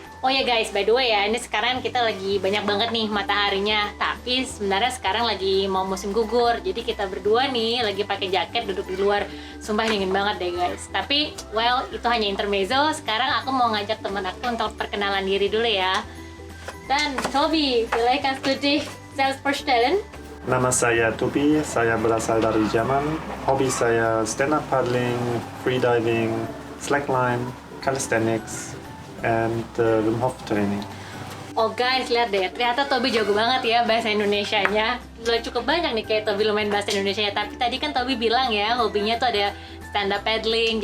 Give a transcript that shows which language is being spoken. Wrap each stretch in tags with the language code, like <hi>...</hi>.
<id>Oh ya guys, by the way ya, ini sekarang kita lagi banyak banget nih mataharinya. Tapi sebenarnya sekarang lagi mau musim gugur. Jadi kita berdua nih lagi pakai jaket duduk di luar. Sumpah dingin banget deh guys. Tapi well, itu hanya intermezzo. Sekarang aku mau ngajak teman aku untuk perkenalan diri dulu ya.</id> <de>Dan Tobi, vielleicht kannst du dich selbst vorstellen?</de> <id>Nama saya Tobi, saya berasal dari Jerman. Hobi saya stand-up paddling, freediving, slackline, calisthenics, and Wim Hof training. Oh guys, lihat deh, ternyata Tobi jago banget ya bahasa Indonesianya. Udah cukup banyak nih kayak Tobi lumayan bahasa Indonesia. Tapi tadi kan Tobi bilang ya, hobinya tuh ada stand up paddling.</id>